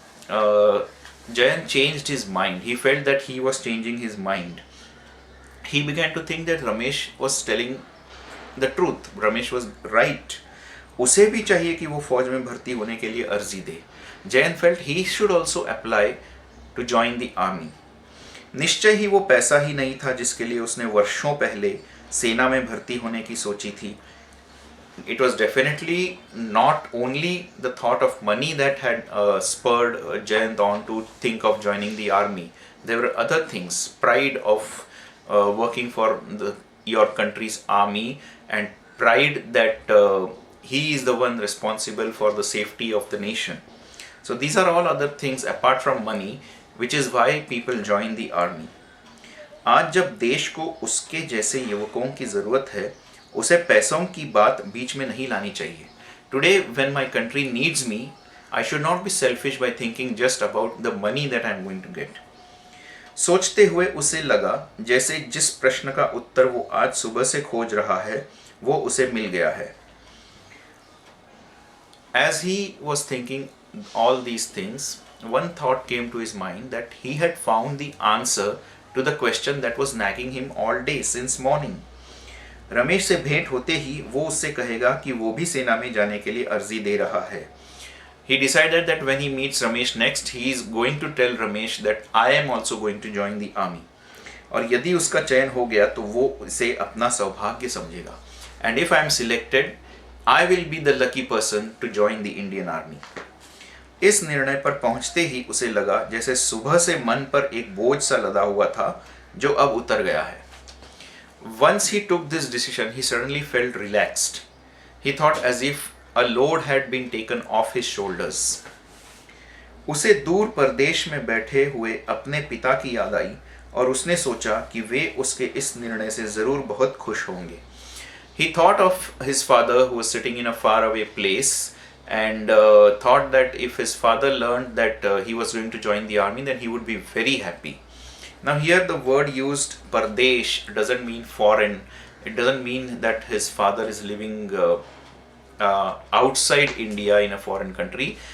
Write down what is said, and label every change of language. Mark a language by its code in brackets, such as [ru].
[en] Jayant changed his mind. He felt that he was changing his mind. He began to think that Ramesh was telling the truth. Ramesh was right. [hi] उसे भी चाहिए कि वो फौज में भर्ती होने के लिए अर्जी दे. [en] Jayant felt he should also apply to join the army. [hi] निश्चय ही वो पैसा ही नहीं था जिसके लिए उसने वर्षों पहले सेना में भर्ती होने की सोची थी. [en] It was definitely not only the thought of money that had spurred Jayant on to think of joining the army. There were other things, pride of working for your country's army, and pride that he is the one responsible for the safety of the nation. So these are all other things apart from money, which is why people join the army. [hi] आज जब देश को उसके जैसे युवकों की ज़रूरत है, उसे पैसों की बात बीच में नहीं लानी चाहिए. [en] Today, when my country needs me, I should not be selfish by thinking just about the money that I am going to get. [hi] सोचते हुए उसे लगा जैसे जिस प्रश्न का उत्तर वो आज सुबह से खोज रहा है, वो उसे मिल गया है. [en] As he was thinking all these things, one thought came to his mind that he had found the answer to the question that was nagging him all day since morning. [hi] Ramesh से भेंट होते ही वो उससे कहेगा कि वो भी सेना में जाने के लिए अर्जी दे रहा है. [en] He decided that when he meets Ramesh next, he is going to tell Ramesh that I am also going to join the army. [hi] और यदि उसका चयन हो गया तो वो इसे अपना सौभाग्य समझेगा. [en] And if I am selected, I will be the lucky person to join the Indian army. [hi] इस निर्णय पर पहुंचते ही उसे लगा जैसे सुबह से मन पर एक बोझ सा लदा हुआ था जो अब उतर गया है. [en] Once he took this decision, he suddenly felt relaxed. He thought as if a load had been taken off his shoulders. [hi] उसे दूर परदेश में बैठे हुए अपने पिता की याद आई और उसने सोचा कि वे उसके इस निर्णय से जरूर बहुत खुश होंगे. [en] He thought of his father who was sitting in a faraway place and thought that if his father learned that he was going to join the army, then he would be very happy. Now here the word used Pardesh doesn't mean foreign. It doesn't mean that his father is living outside India in a foreign country.